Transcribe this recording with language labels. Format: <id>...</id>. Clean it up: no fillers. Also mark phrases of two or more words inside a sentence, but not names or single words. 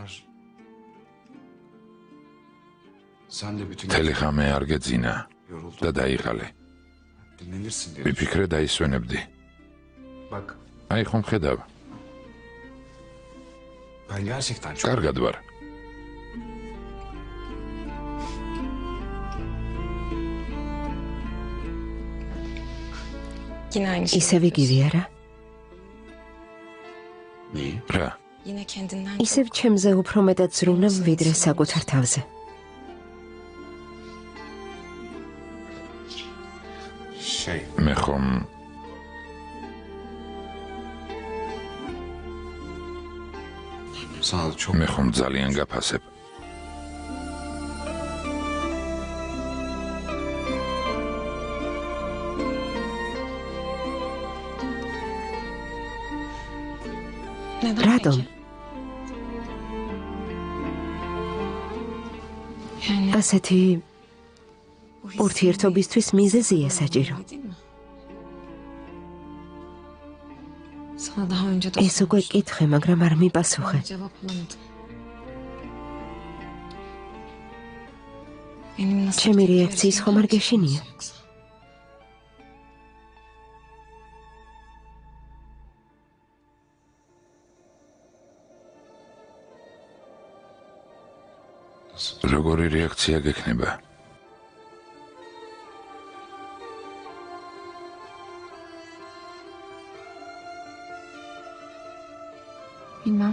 <ka>მთელი ღამე არ გეძინა და დაიღალე.</ka> <tr>Dinlenirsin diye.</tr> <ka>ვიფიქრე დაისვენებდი.</ka> <tr>Bak</tr> <ka>აი ხომ ხედავ,</ka> <tr>ben gerçekten çok...</tr> <ka>კარგად ვარ.</ka> <tr>Yine aynı şey.</tr> <ka>ისევ იგივე არა?</ka> <tr>Neyi?</tr> <ka>რა?</ka> <tr>Yine kendinden</tr> <ka>ისევ ჩემზე უფრო მეტად ზრუნავ, ვიდრე საკუთარ თავზე. მე ხომ</ka> <tr>Sana da çok...</tr> <ka>მე ხომ ძალიან გაფასებ.</ka> <tr>Neden</tr> <ka>რატომ?</ka> <tr>peki? Yani</tr> <ka>ასეთი</ka> <tr>bu hissi</tr> <ka>ურთიერთობისთვის მიზეზია საჭირო.</ka> <tr>değil mi? Sana daha önce de</tr> <ka>ეს უკვე კითხე, მაგრამ არ მიპასუხე.</ka> <tr>cevap alamadım. Benim nasıl</tr> <ka>ჩემი</ka> <tr>tepki</tr> <ka>რეაქციის ხომ არ</ka> <tr>vereceğimi</tr> <ka>გეშინია?</ka> <tr>yoksa?</tr> <ka>როგორი რეაქცია გექნება?</ka> <tr>Bilmem.</tr>